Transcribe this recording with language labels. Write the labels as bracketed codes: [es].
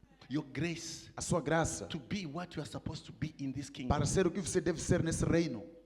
[en] Your grace [pt] A sua graça [en] to be what you are supposed to be in this kingdom [pt] para ser o que você deve ser nesse reino